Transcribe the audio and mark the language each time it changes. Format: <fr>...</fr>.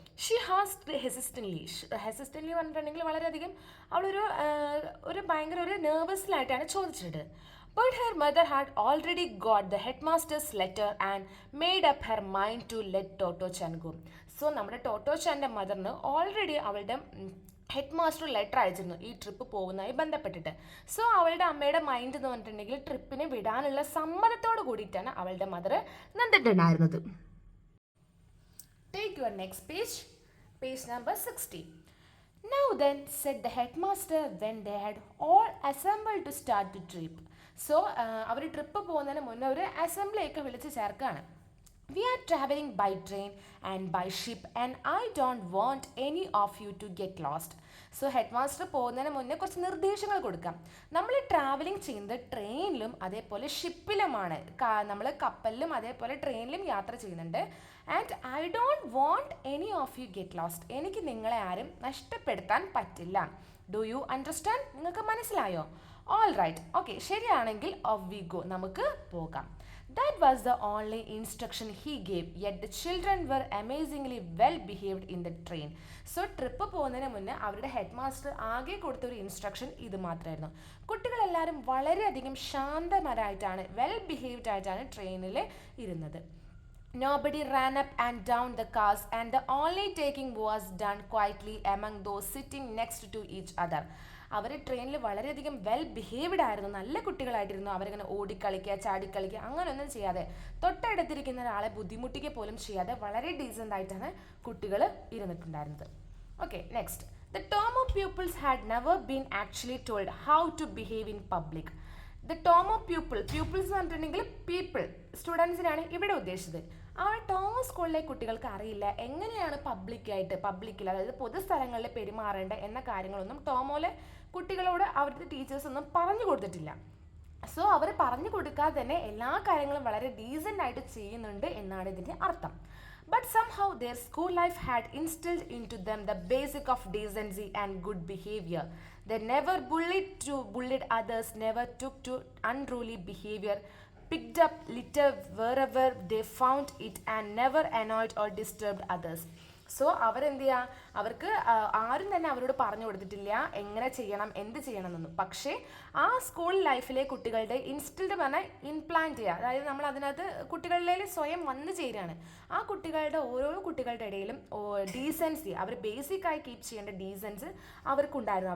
<en>she has hesitantly</en> <ml>പറഞ്ഞിട്ടുണ്ടെങ്കിൽ വളരെയധികം അവളൊരു ഭയങ്കര ഒരു നെർവസിലായിട്ടാണ് ചോദിച്ചിട്ട്.</ml> <en>But her mother had already got the headmaster's letter and made up her mind to let Toto-chan go.</en> <ml>So നമ്മുടെ ടോട്ടോച്ചാൻ്റെ മദറിന് ഓൾറെഡി അവളുടെ ഹെഡ് മാസ്റ്റർ ലെറ്റർ അയച്ചിരുന്നു ഈ ട്രിപ്പ് പോകുന്നതായി ബന്ധപ്പെട്ടിട്ട്. സോ അവളുടെ അമ്മയുടെ മൈൻഡ് എന്ന് പറഞ്ഞിട്ടുണ്ടെങ്കിൽ ട്രിപ്പിനെ വിടാനുള്ള സമ്മതത്തോട് കൂടിയിട്ടാണ് അവളുടെ mother നിന്നിട്ടുണ്ടായിരുന്നത്.</ml> <en>Take your next page, page number 60. Now then, said the headmaster when they had all assembled to start the trip.</en> <ml>So our trip പോകുന്നതിന് മുന്നേ ഒരു അസംബ്ലിയൊക്കെ വിളിച്ച് ചേർക്കുകയാണ്.</ml> <en>We are traveling by train and by ship and I don't want any of you to get lost.</en> <ml>So head master പോകുന്നതിന് മുന്നേ കുറച്ച് നിർദ്ദേശങ്ങൾ കൊടുക്കാം. നമ്മൾ ട്രാവലിംഗ് ചെയ്യുന്നത് ട്രെയിനിലും അതേപോലെ ഷിപ്പിലുമാണ്. നമ്മൾ കപ്പലിലും അതേപോലെ ട്രെയിനിലും യാത്ര ചെയ്യുന്നുണ്ട്.</ml> <en>And I don't want any of you get lost.</en> <ml>എനിക്ക് നിങ്ങളെ ആരും നഷ്ടപ്പെടുത്താൻ പറ്റില്ല.</ml> <en>Do you understand?</en> <ml>നിങ്ങൾക്ക് മനസ്സിലായോ?</ml> <en>all right, okay, ശരിയാണെങ്കിൽ off we go,</en> <ml>നമുക്ക് പോകാം.</ml> <en>That was the only instruction he gave, yet the children were amazingly well behaved in the train.</en> <ml>So trip പോകുന്നതിന് മുന്നേ അവരുടെ ഹെഡ് മാസ്റ്റർ ആകെ കൊടുത്തൊരു ഇൻസ്ട്രക്ഷൻ ഇത് മാത്രമായിരുന്നു. കുട്ടികളെല്ലാവരും വളരെയധികം ശാന്തമരായിട്ടാണ്, വെൽ ബിഹേവ്ഡ് ആയിട്ടാണ് ട്രെയിനിൽ ഇരുന്നത്.</ml> <en>Nobody ran up and down the cars and the only taking was done quietly among those sitting next to each other.</en> <ml>അവർ ട്രെയിനിൽ വളരെയധികം വെൽ ബിഹേവ്ഡ് ആയിരുന്നു, നല്ല കുട്ടികളായിട്ടിരുന്നു. അവരിങ്ങനെ ഓടിക്കളിക്കുക, ചാടിക്കളിക്കുക, അങ്ങനെയൊന്നും ചെയ്യാതെ, തൊട്ടടുത്തിരിക്കുന്ന ഒരാളെ ബുദ്ധിമുട്ടിക്കുക പോലും ചെയ്യാതെ വളരെ ഡീസൻ്റ് ആയിട്ടാണ് കുട്ടികൾ ഇരുന്നിട്ടുണ്ടായിരുന്നത്.</ml> <en>Okay, next. The Tomo pupils had never been actually told how to behave in public. The Tomo pupils</en> <ml>എന്ന് പറഞ്ഞിട്ടുണ്ടെങ്കിൽ പീപ്പിൾ, സ്റ്റുഡൻസിനാണ് ഇവിടെ ഉദ്ദേശിച്ചത്. ആ ടോമോ സ്കൂളിലെ കുട്ടികൾക്ക് അറിയില്ല എങ്ങനെയാണ് പബ്ലിക്കിൽ അതായത് പൊതുസ്ഥലങ്ങളിൽ പെരുമാറേണ്ട എന്ന കാര്യങ്ങളൊന്നും ടോമോയിലെ കുട്ടികളോട് അവരുടെ ടീച്ചേഴ്സ് ഒന്നും പറഞ്ഞു കൊടുത്തിട്ടില്ല. സോ അവർ പറഞ്ഞു കൊടുക്കാതെ തന്നെ എല്ലാ കാര്യങ്ങളും വളരെ ഡീസൻ്റ് ആയിട്ട് ചെയ്യുന്നുണ്ട് എന്നാണ് ഇതിൻ്റെ അർത്ഥം.</ml> <en>But somehow their school life had instilled into them the basic of decency and good behavior. They never bullied others, never took to unruly behavior, picked up litter wherever they found it, and never annoyed or disturbed others.</en> <ml>So അവരെന്ത് ചെയ്യുക, അവർക്ക് ആരും തന്നെ അവരോട് പറഞ്ഞു കൊടുത്തിട്ടില്ല എങ്ങനെ ചെയ്യണം, എന്ത് ചെയ്യണം എന്നൊന്നും. പക്ഷേ ആ സ്കൂൾ ലൈഫിലെ കുട്ടികളുടെ ഇൻസ്റ്റിൽഡ് പറഞ്ഞാൽ ഇംപ്ലാന്റ് ചെയ്യുക, അതായത് നമ്മൾ അതിനകത്ത് കുട്ടികളിൽ സ്വയം വന്നു ചേരുകയാണ്. ആ കുട്ടികളുടെ ഓരോ കുട്ടികളുടെ ഇടയിലും ഡീസൻസി, അവർ ബേസിക്കായി കീപ്പ് ചെയ്യേണ്ട ഡീസൻസ് അവർക്കുണ്ടായിരുന്നു.</ml>